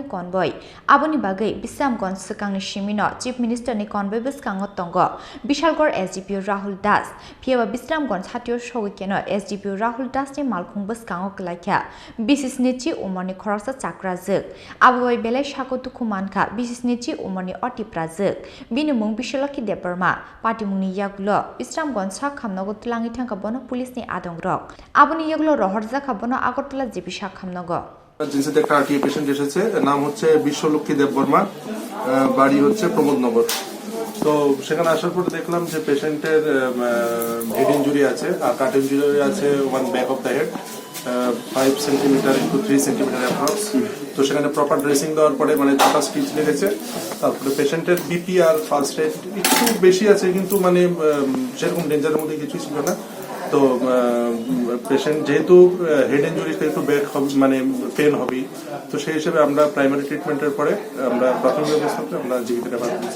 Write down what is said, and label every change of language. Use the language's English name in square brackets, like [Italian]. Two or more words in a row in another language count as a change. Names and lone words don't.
[Kok Borok] Convoy aboni bagai bisramgon sukangni shimino [English] Chief Minister [Kok Borok] ni Convoy Bwskango tongo Bishalgor SDPO Rahul Das phiaba bisramgon satio shogikeno SDPO Rahul Das ni Malkhung Bwskango klaikha bisisnichi umoni Khoroksa Chakrajwk abai belai sakotuku manka bisisnichi umoni Thowimwrajak bini mung bisolaki deparma patimungni yaklo bisramgon sakhamnogo tlangi thangka bono police ni adongrok aboni yaklo rohorjaka bono Agartala জিপি সাক্ষামনগর [Bangla] জিনসিতে একটা [English] RTA patient [Bangla] এসেছে নাম হচ্ছে বিশ্বলক্ষ্মী দেববর্মা বাড়ি হচ্ছে প্রমোদনগর তো সেখানে আসার পরে দেখলাম যে পেশেন্টের [English] head injury [Bangla] আছে আর [English] cut injury [Bangla] আছে [English] on back of the head 5 centimeter into 3 centimeter approx [Bangla] তো সেখানে [English] proper dressing [Bangla] দেওয়ার পরে মানে 2টা স্টিচ লেগেছে তারপরে পেশেন্টের বিপি আর [English] pulse rate [Bangla] একটু বেশি আছে কিন্তু মানে সেরকম ডেঞ্জারের মধ্যে কিছু ছিল না তো পেশেন্ট যেহেতু [English] head injury [Bangla] একটু ব্যাক মানে পেন হবে তো সেই হিসেবে আমরা [English] primary treatment [Bangla] পরে আমরা প্রাথমিক অবস্থাতে আমরা জীবিত রেফার করেছি।